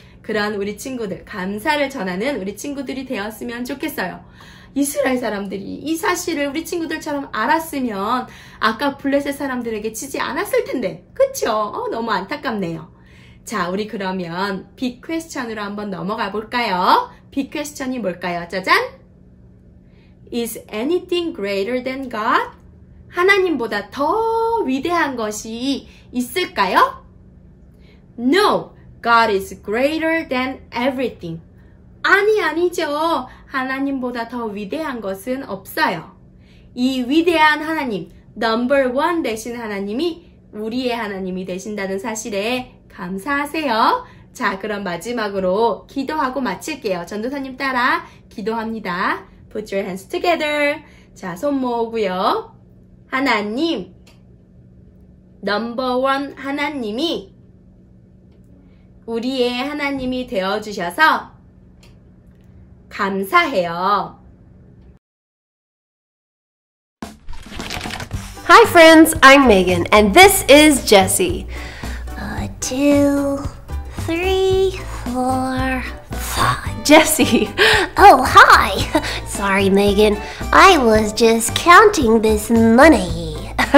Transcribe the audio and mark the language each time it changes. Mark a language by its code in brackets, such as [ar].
[ko] 그런 우리 친구들, 감사를 전하는 우리 친구들이 되었으면 좋겠어요. 이스라엘 사람들이 이 사실을 우리 친구들처럼 알았으면 아까 블레셋 사람들에게 지지 않았을 텐데, 그쵸? 너무 안타깝네요. 자, 우리 그러면 빅 퀘스천으로 한번 넘어가 볼까요? 빅 퀘스천이 뭘까요? 짜잔! [en] Is anything greater than God? [ko] 하나님보다 더 위대한 것이 있을까요? [en] No, God is greater than everything. [ko] 아니죠. 하나님보다 더 위대한 것은 없어요. 이 위대한 하나님, 넘버 원 되신 하나님이 우리의 하나님이 되신다는 사실에 감사하세요. 자, 그럼 마지막으로 기도하고 마칠게요. 전도사님 따라 기도합니다. [en] Put your hands together. [ko] 자, 손 모으고요. 하나님, 넘버 원 하나님이 우리의 하나님이 되어주셔서 감사해요. [en] Hi friends, I'm Megan, and this is Jessie. 2, 3, 4, 5. Jessie, Oh, hi. Sorry, Megan. I was just counting this money.